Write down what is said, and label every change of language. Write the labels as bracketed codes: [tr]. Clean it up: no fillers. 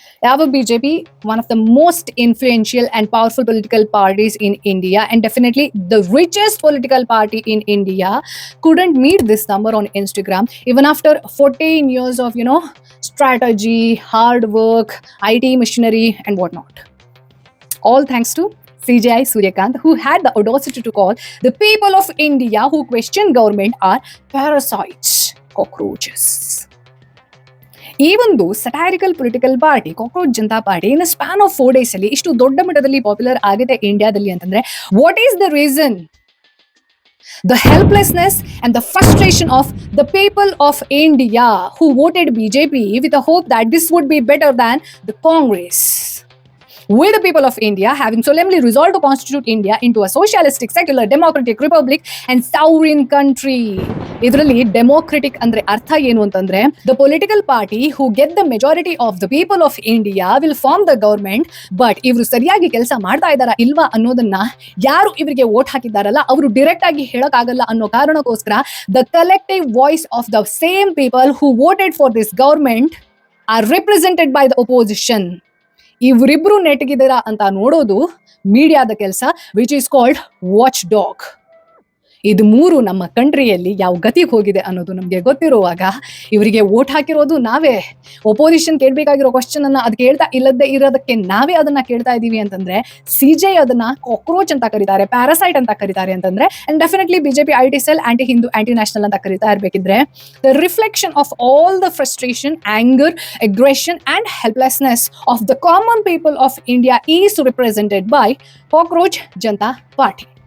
[en] Our BJP, one of the most influential and powerful political parties in India, and definitely the richest political party in India, couldn't meet this number on Instagram even after 14 years of, strategy, hard work, IT machinery and whatnot. All thanks to CJI Suryakant, who had the audacity to call the people of India who question government are parasites, cockroaches. [kn] ಈ ಒಂದು ಸಟೈರಿಕಲ್ political party cockroach Janata party [en] in span of 4 days [kn] ಅಲ್ಲಿ ಇಷ್ಟು ದೊಡ್ಡ ಮಟ್ಟದಲ್ಲಿ popular ಆಗಿದೆ ಇಂಡಿಯಾದಲ್ಲಿ ಅಂತಂದ್ರೆ [en] What is the reason? The helplessness and the frustration of the people of India who voted BJP with the hope that this would be better than the Congress. We the people of India, having solemnly resolved to constitute India into a socialistic, secular, democratic republic and sovereign country. [kn] ಇದರಲ್ಲಿ democratic ಅಂದ್ರೆ ಅರ್ಥ ಏನು ಅಂತಂದ್ರೆ [en] the political party who get the majority of the people of India will form the government, but [kn] ಇವರು ಸರಿಯಾಗಿ ಕೆಲಸ ಮಾಡ್ತಾ ಇದ್ದಾರಾ ಇಲ್ವಾ ಅನ್ನೋದನ್ನ ಯಾರು ಇವರಿಗೆ ವೋಟ್ ಹಾಕಿದ್ದಾರಲ್ಲ ಅವರು ಡೈರೆಕ್ಟ್ ಆಗಿ ಹೇಳಕ್ಕಾಗಲ್ಲ ಅನ್ನೋ ಕಾರಣಕ್ಕೋಸ್ಕರ [en] the collective voice of the same people who voted for this government are represented by the opposition. [kn] ಇವರಿಬ್ರು ನೆಟ್ಗಿದ್ದೀರಾ ಅಂತ ನೋಡೋದು ಮೀಡಿಯಾದ ಕೆಲಸ, [en] Which is called watch dog. [kn] ಇದು ಮೂರು ನಮ್ಮ ಕಂಟ್ರಿಯಲ್ಲಿ ಯಾವ ಗತಿಗೆ ಹೋಗಿದೆ ಅನ್ನೋದು ನಮಗೆ ಗೊತ್ತಿರುವಾಗ ಇವರಿಗೆ ವೋಟ್ ಹಾಕಿರೋದು ನಾವೇ. ಒಪೋಸಿಷನ್ ಕೇಳಬೇಕಾಗಿರೋ ಕ್ವಶನ್ ಅನ್ನ ಅದು ಕೇಳ್ತಾ ಇಲ್ಲದೆ ಇರೋದಕ್ಕೆ ನಾವೇ ಅದನ್ನ ಕೇಳ್ತಾ ಇದೀವಿ ಅಂತಂದ್ರೆ CJI ಅದನ್ನ ಕಾಕ್ರೋಚ್ ಅಂತ ಕರೀತಾರೆ, ಪ್ಯಾರಾಸೈಟ್ ಅಂತ ಕರೀತಾರೆ ಅಂತಂದ್ರೆ, and definitely BJP IT cell, aunty Hindu, aunty national ಅಂತ ಕರೀತಾ ಇರ್ಬೇಕಿದ್ರೆ [en] The reflection of all the frustration, anger, aggression and helplessness of the common people of India is represented by cockroach Janata party.